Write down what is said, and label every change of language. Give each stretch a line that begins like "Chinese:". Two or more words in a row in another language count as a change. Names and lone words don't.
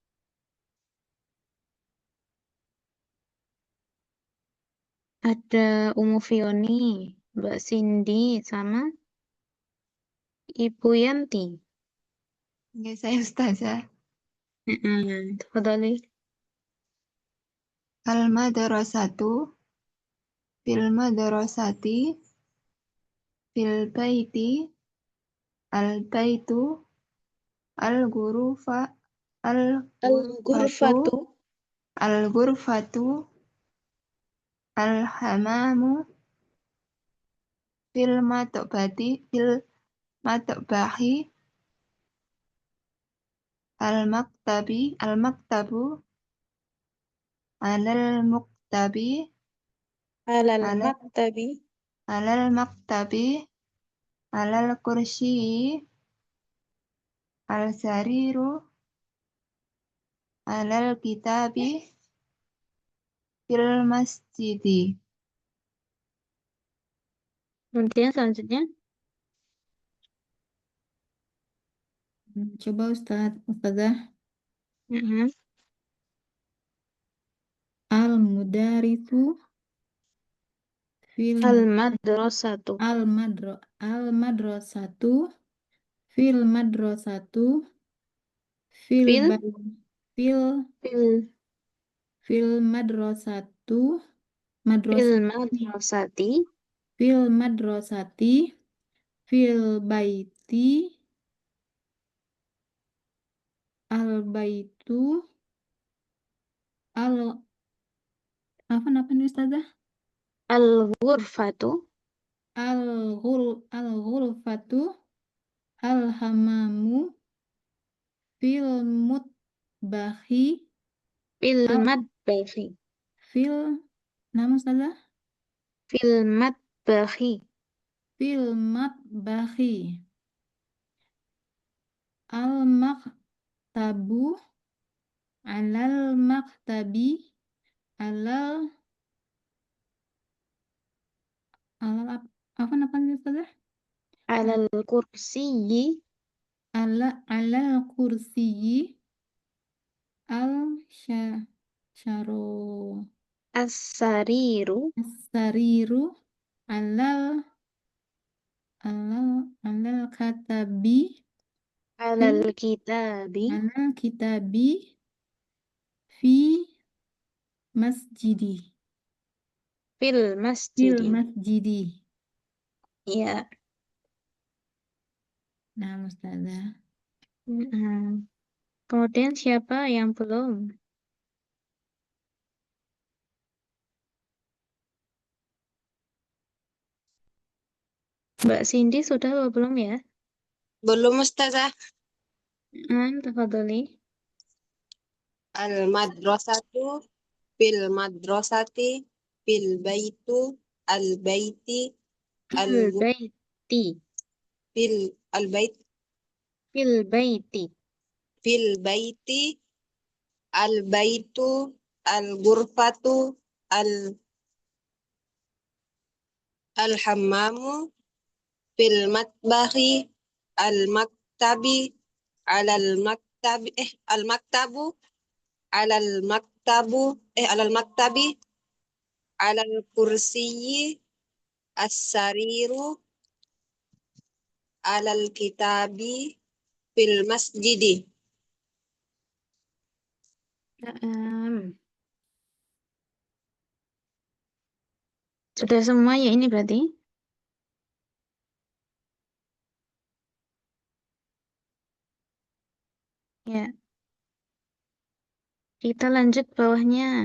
Indonesian: Ada Umu Fioni, Mbak Cindy, sama Ibu Yanti. Ya, saya Ustazah. Tafadhali.
Arabic: المدرسة في المدرسة في البيت البيت الغرفة الغرفة الغرفة الغرفة الحمام في المطبخ المكتب على المكتب على على مكتب على مكتب على الكرسي السرير على الكتاب في المسجد.
Indonesian: Kemudian selanjutnya Coba Ustazah.
Arabic: المدرس في المدرسة المدرسة في مدرسة في في بي- في في في مدرسة في مدرسة مدرسة في مدرسة في بيت البيت ال
Indonesian: apa nih Ustazah?
Arabic: الغرفة الغرفة الحمام في المطبخ في ال مطبخ
Indonesian: fil nama Ustazah?
Arabic: في مطبخ في مطبخ المكتب على مكتب على على
Indonesian: apa namanya Ustazah?
Arabic: على كرسي على كرسي الشرا السرير سرير على على كتب على كتاب على كتاب في مسجد في في مسجد. مسجد.
Indonesian: Ya. Nah, Ustazah. Kemudian siapa yang belum? Mbak Cindy sudah atau belum ya? Belum Ustazah. Tafadholi.
Arabic: المدرسة في مدرسة في بيت البيت ال في بيت. في ال بيت في بيت. في بيت البيت الغرفة ال الحمام في المطبخ المكتب على مكتب المكتب على مكتب على مكتب على الكرسي السرير على الكتاب في المسجد.
Indonesian: Naam. Sudah semua ya ini berarti? Ya. Kita lanjut bawahnya.